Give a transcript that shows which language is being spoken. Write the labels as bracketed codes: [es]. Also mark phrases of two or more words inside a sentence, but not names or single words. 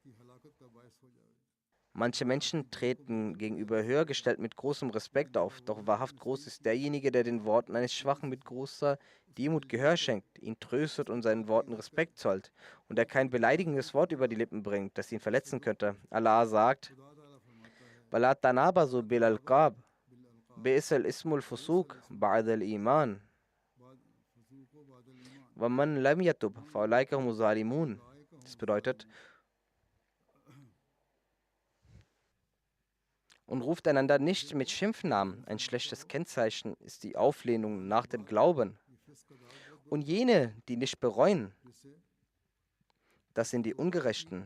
[de] Manche Menschen treten gegenüber Höhergestellten mit großem Respekt auf, doch wahrhaft groß ist derjenige, der den Worten eines Schwachen mit großer Demut Gehör schenkt, ihn tröstet und seinen Worten Respekt zollt und der kein beleidigendes Wort über die Lippen bringt, das ihn verletzen könnte. Allah sagt, [ar] ولا تنابزوا بالألقاب بئس الاسم الفسوق بعد الإيمان ومن لم يتب فأولئك هم الظالمون. [de] Das bedeutet, und ruft einander nicht mit Schimpfnamen. Ein schlechtes Kennzeichen ist die Auflehnung nach dem Glauben. Und jene, die nicht bereuen, das sind die Ungerechten.